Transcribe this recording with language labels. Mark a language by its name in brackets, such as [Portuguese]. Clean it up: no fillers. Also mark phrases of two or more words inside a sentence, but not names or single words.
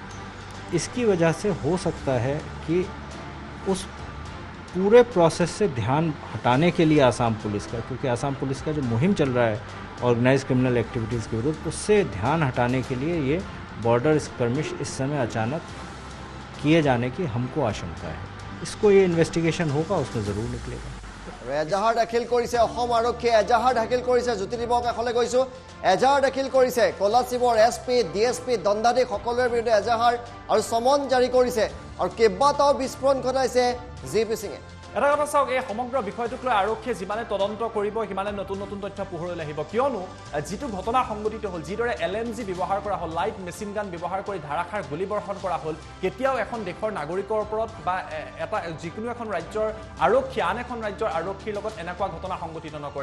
[Hindi] इसकी वजह से हो सकता है कि उस पूरे प्रोसेस से ध्यान हटाने के लिए आसाम पुलिस का क्योंकि आसाम पुलिस का जो मुहिम चल रहा है [English] organised criminal activities [Hindi] के विरुद्ध उससे ध्यान हटाने के लिए ये [English] border skirmish [Hindi] इस समय अचानक किए जाने की हमको आशंका है इसको ये इन्वेस्टिगेशन होगा उसमें ज़रूर निकलेगा [Assamese] এজাহাৰ দাখিল কৰিছে অসম আৰক্ষীয়ে এজাহাৰ দাখিল কৰিছে জ্যোতিদিবৰ কাষলৈ গৈছোঁ এজাহাৰ দাখিল কৰিছে কোলাশিবৰ এছপি ডিএছপি দণ্ডাধীশ সকলোৰে বিৰুদ্ধে এজাহাৰ আৰু সমন জাৰি কৰিছে আৰু কেইবাটাও বিস্ফোৰণ ঘটাইছে জিপি সিঙে এটা কথা চাওক এই সমগ্ৰ বিষয়টোক লৈ আৰক্ষীয়ে যিমানে তদন্ত কৰিব সিমানে নতুন নতুন তথ্য পোহৰলৈ আহিব কিয়নো যিটো ঘটনা সংঘটিত হ'ল যিদৰে এলএমজি ব্যৱহাৰ কৰা হ'ল [English] light machine gun [Assamese] ব্যৱহাৰ কৰি ধাৰাসাৰ গুলীবৰ্ষণ কৰা হ'ল কেতিয়াও এখন দেশৰ নাগৰিকৰ ওপৰত বা এটা যিকোনো এখন ৰাজ্যৰ আৰক্ষী আন এখন ৰাজ্যৰ আৰক্ষীৰ লগত এনেকুৱা ঘটনা সংঘটিত নকৰে